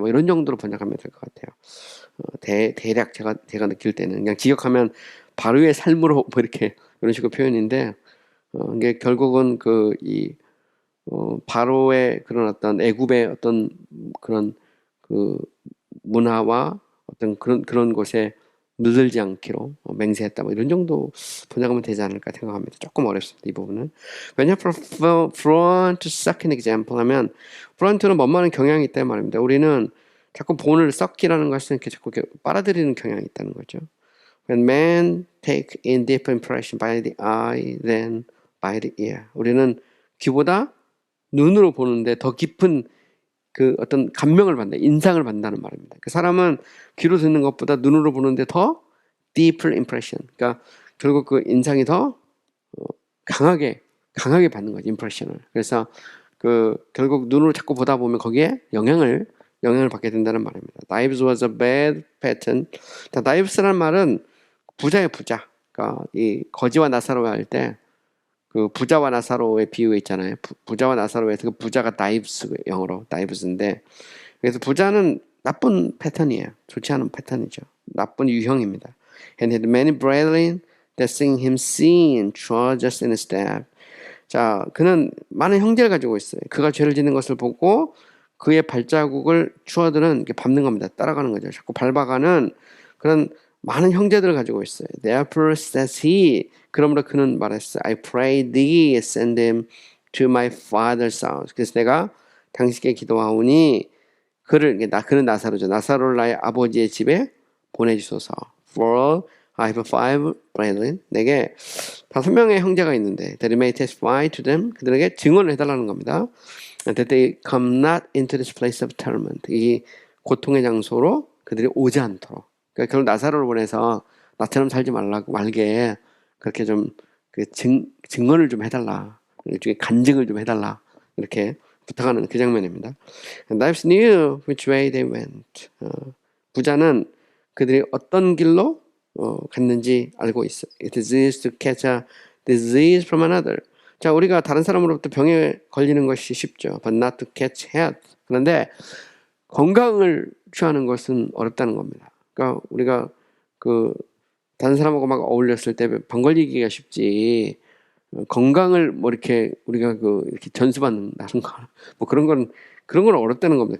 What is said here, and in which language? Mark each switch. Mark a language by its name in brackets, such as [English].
[Korean] 뭐 이런 정도로 번역하면 될 것 같아요. 대략 제가 느낄 때는 그냥 직역하면 바로의 삶으로 뭐 이렇게 이런 식으로 표현인데 이게 결국은 그 이 바로의 그런 어떤 애굽의 어떤 그런 그 문화와 어떤 그런 곳에 물들지 않기로 맹세했다. 뭐 이런 정도 번역하면 되지 않을까 생각합니다. 조금 어렵습니다. 이 부분은. 왜냐 front second example 하면 front는 뭐뭐하는 경향이 있다는 말입니다. 우리는 자꾸 본을 썩기라는 것은 이렇게 자꾸 이렇게 빨아들이는 경향이 있다는 거죠. [English] When men take in deep impression by the eye, then by the ear. [Korean] 우리는 귀보다 눈으로 보는데 더 깊은 그 어떤 감명을 받는다, 인상을 받는다는 말입니다. 그 사람은 귀로 듣는 것보다 눈으로 보는데 더 [English] deeper impression. [Korean] 그러니까 결국 그 인상이 더 강하게 받는 거죠, impression을. 그래서 그 결국 눈으로 자꾸 보다 보면 거기에 영향을 받게 된다는 말입니다. [English] Dives was a bad pattern. [Korean] 자, dives라는 말은 부자의 부자. 그러니까 이 거지와 나사로가 할 때 그 부자와 나사로의 비유 있잖아요. 부자와 나사로에서 그 부자가 다이브스, 영어로 다이브스인데, 그래서 부자는 나쁜 패턴이에요. 좋지 않은 패턴이죠. 나쁜 유형입니다. [English] And had many brethren that seeing him sin trudged in his step. [Korean] 자, 그는 많은 형제를 가지고 있어요. 그가 죄를 짓는 것을 보고 그의 발자국을 추어들은 이렇게 밟는 겁니다. 따라가는 거죠. 자꾸 밟아가는 그런 많은 형제들을 가지고 있어요. [English] Therefore says he, [Korean] 그러므로 그는 말했어. [English] I pray thee send him to my father's house. [Korean] 그래서 내가 당신께 기도하오니 그는 나사로죠. 나사로를 나의 아버지의 집에 보내주소서. [English] For I have 5 brethren. [Korean] 내게 5명의 형제가 있는데 [English] that may testify to them. [Korean] 그들에게 증언을 해달라는 겁니다. [English] That they come not into this place of torment. [Korean] 이 고통의 장소로 그들이 오지 않도록. 그러니까 결국 나사로를 보내서 나처럼 살지 말게 그렇게 좀 그 증언을 좀 해달라. 일종의 간증을 좀 해달라. 이렇게 부탁하는 그 장면입니다. [English] Dives knew which way they went. [Korean] 부자는 그들이 어떤 길로 갔는지 알고 있어요. [English] It is easy to catch a disease from another. [Korean] 자, 우리가 다른 사람으로부터 병에 걸리는 것이 쉽죠. [English] But not to catch health. [Korean] 그런데 건강을 취하는 것은 어렵다는 겁니다. 그러니까 우리가 그 다른 사람하고 막 어울렸을 때 병 걸리기가 쉽지. 건강을 뭐 이렇게 우리가 이렇게 전수받는다는 거, 뭐 그런 건 어렵다는 겁니다.